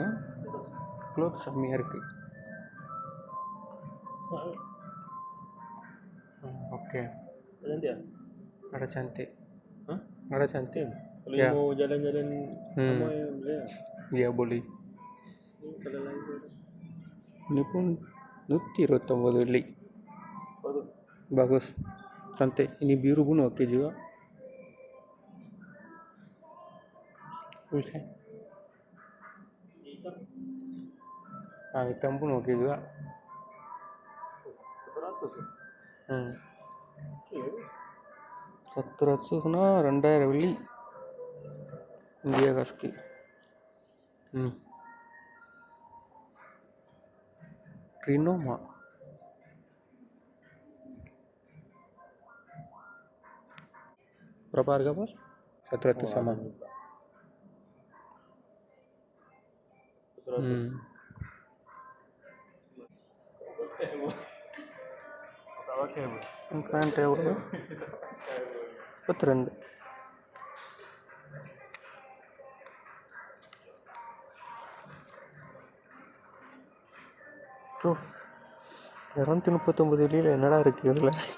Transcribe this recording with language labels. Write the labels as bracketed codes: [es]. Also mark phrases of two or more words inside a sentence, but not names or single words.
[ta] க்ளோத் செம்மையாக இருக்குது. [ms] Oke. Nanti ya? Ada cantik. Hah? Ada cantik. Kalau Ya. mau jalan-jalan sama yang boleh ya? Iya boleh. Ini kalau lain tu. Ini pun 129 beli. Apa tu? Bagus. Cantik. Ini biru pun oke juga. Full kan? Hitam. Hitam pun oke juga. 100 ya? Okey. [ta] 100னா 2000 வெள்ளி இந்தியா காசுக்கு. [ms] ரினோமா berapa harga bos? 100 sama. 100. Tak pakai apa? [ta] Pant எவ்வளோ? 32. ப்ரோ 239 வெள்ளியில் என்னடா இருக்குது இதில்?